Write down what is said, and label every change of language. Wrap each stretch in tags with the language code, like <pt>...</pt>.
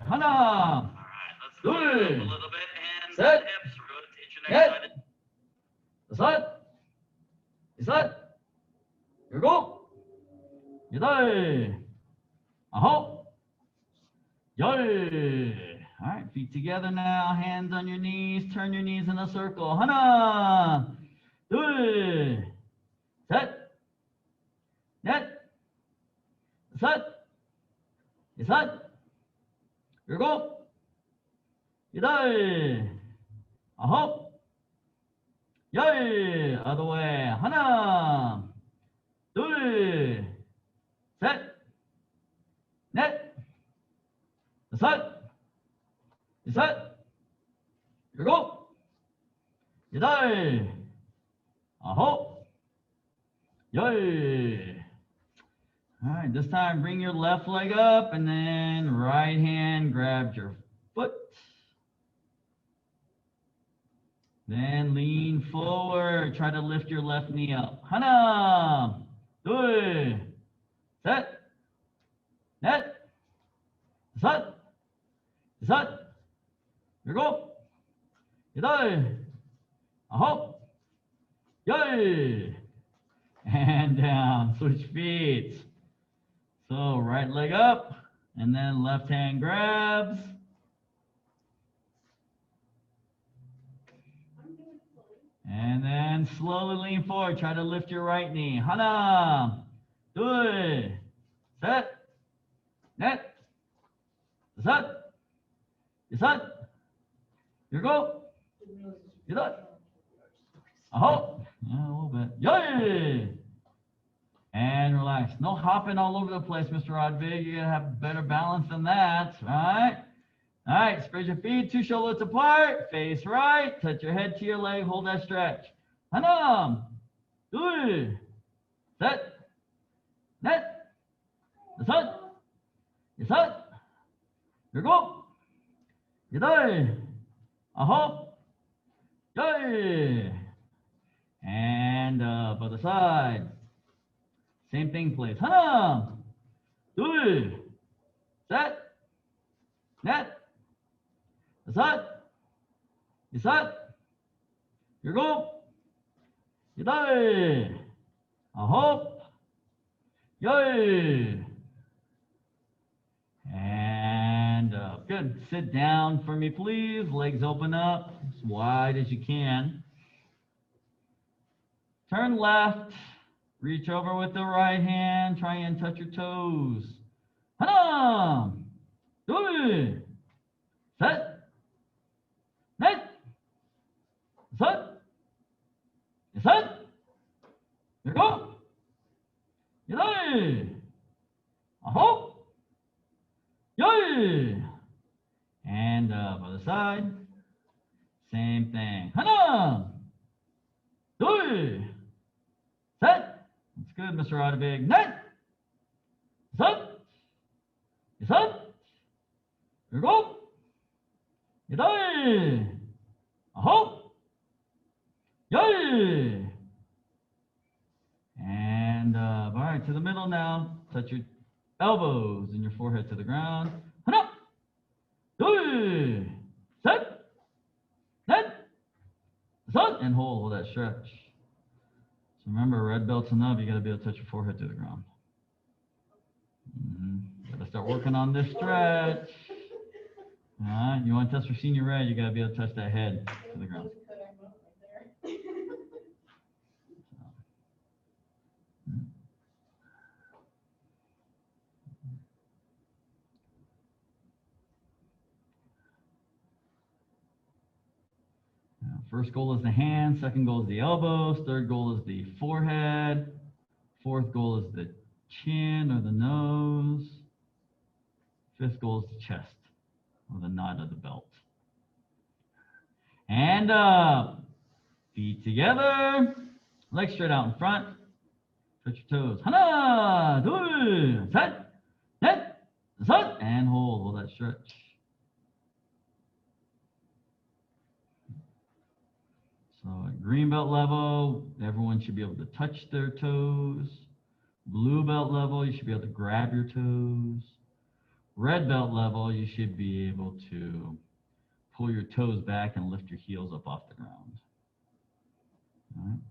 <ko>하나, 둘, 셋, 넷, 다섯, 여섯, 일곱, 여덟, 아홉, 열.</ko> <en>All right, feet together now, hands on your knees, turn your knees in a circle.</en> <ko>하나, 둘, 셋, 넷, 다섯, 여섯, 일곱, 여덟, 아홉, 열.</ko> <en>Other way.</en> <ko>하나, 둘, 셋, 넷, 다섯, 여섯, 일곱, 여덟, 아홉, 열.</ko> <en>All right, this time bring your left leg up and then right hand grabs your foot. Then lean forward, try to lift your left knee up.</en> <ko>하나, 둘, 셋, 넷, 다섯, 여섯, 일곱, 여덟, 아홉, 열.</ko> <en>And down. Switch feet. So right leg up, and then left hand grabs. And then slowly lean forward. Try to lift your right knee.</en> <ko>하나, 둘, 셋, 넷, 다섯, 여섯, 일곱, 여덟, 아홉,</ko> <en>a little bit,</en> <ko>열.</ko> <en>And relax. No hopping all over the place, Mr. Rodvig. You gotta have better balance than that, right? All right, spread your feet, 2 shoulders apart, face right, touch your head to your leg, hold that stretch.</en> <ko>하나, 둘, 셋, 넷, 다섯, 여섯, 일곱, 여덟, 아홉, 열.</ko> <en>And up other side. Same thing, please.</en> <ko>하나, 둘, set, net, set, set, your go, yay, a hop, yay,</ko> <en>and up. Good. Sit down for me, please. Legs open up as wide as you can. Turn left. Reach over with the right hand. Try and touch your toes.</en> <ko>하나, 둘, 셋, 넷, 다섯, 여섯, 일곱, 여덟, 아홉, 열.</ko> <en>And other side. Same thing.</en> <ko>하나, 둘, 셋.</ko> <en>That's good, Mr. Rodebig.</en> <ko>넷, 다섯, 여섯, 일곱, 여덟, 아홉, 열.</ko> <en>And all right, to the middle now. Touch your elbows and your forehead to the ground.</en> <ko>하나, 둘, 셋, 넷, 다섯,</ko> <en>and hold that stretch. So remember, red belts and up, you got to be able to touch your forehead to the ground. Got to start working on this stretch. All right, you want to test for senior red, you got to be able to touch that head to the ground. First goal is the hand, second goal is the elbows, third goal is the forehead, fourth goal is the chin or the nose, fifth goal is the chest or the knot of the belt. And up, feet together, legs straight out in front, touch your toes.</en> <ko>하나, 둘, 셋, 넷, 다섯,</ko> <en>and hold that stretch. So at green belt level, everyone should be able to touch their toes. Blue belt level, you should be able to grab your toes. Red belt level, you should be able to pull your toes back and lift your heels up off the ground. All right.</en>